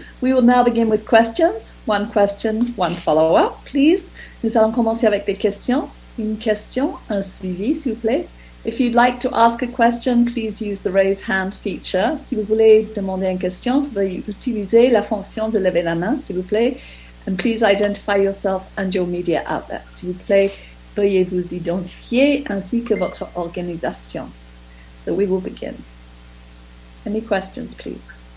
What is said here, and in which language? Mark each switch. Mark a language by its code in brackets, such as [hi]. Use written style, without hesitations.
[en] We will now begin with questions. One question, one follow-up, please. [fr] Nous allons commencer avec des questions. Une question, un suivi, s'il vous plaît. [en] If you'd like to ask a question, please use the raise hand feature. [fr] Si vous voulez demander une question, veuillez utiliser la fonction de lever la main, s'il vous plaît. [en] And please identify yourself and your media outlet. [fr] S'il vous plaît, veuillez vous identifier ainsi que votre organisation. [en] So we will begin. Any questions, please?